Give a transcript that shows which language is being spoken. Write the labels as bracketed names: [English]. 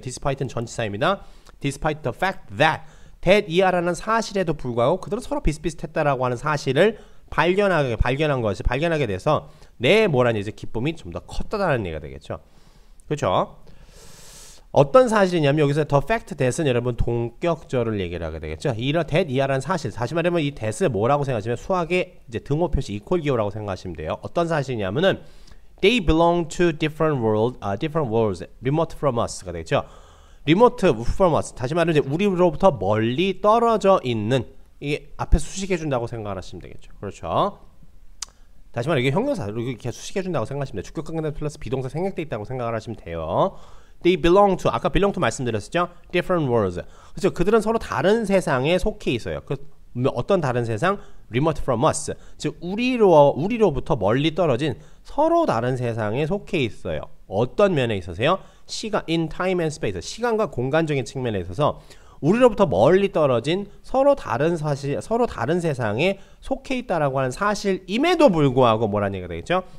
[Korean] despite는 전치사입니다. despite the fact that 이하라는 사실에도 불구하고 그들은 서로 비슷비슷했다라고 하는 사실을 발견하게 돼서 내 뭐라는 이제 기쁨이 좀 더 컸다라는 얘기가 되겠죠. 그렇죠? 어떤 사실이냐면 여기서 the fact that은 여러분 동격절을 얘기를 하게 되겠죠. 이하라는 사실. 다시 말하면 이 that을 뭐라고 생각하시면 수학의 이제 등호 표시 이퀄 기호라고 생각하시면 돼요. [English] 어떤 사실이냐면은 they belong to different worlds remote from us가 되겠죠. remote from us. [Korean] 다시 말하면 이제 우리로부터 멀리 떨어져 있는 이게 앞에 수식해 준다고 생각하시면 되겠죠. 그렇죠. 다시 말해 이게 형용사로 이렇게 수식해 준다고 생각하시면 돼요. 주격 관계대 플러스 비동사 생략돼 있다고 생각을 하시면 돼요. [English] They belong to 아까 belong to 말씀드렸었죠. different worlds. 그렇죠. [Korean] 그들은 서로 다른 세상에 속해 있어요. 어떤 다른 세상? [English] remote from us. [Korean] 즉 우리로부터 멀리 떨어진 서로 다른 세상에 속해 있어요. 어떤 면에 있어서요? [English] in time and space. [Korean] 시간과 공간적인 측면에 있어서 우리로부터 멀리 떨어진 서로 다른 세상에 속해 있다라고 하는 사실임에도 불구하고 뭐라는 얘기가 되겠죠?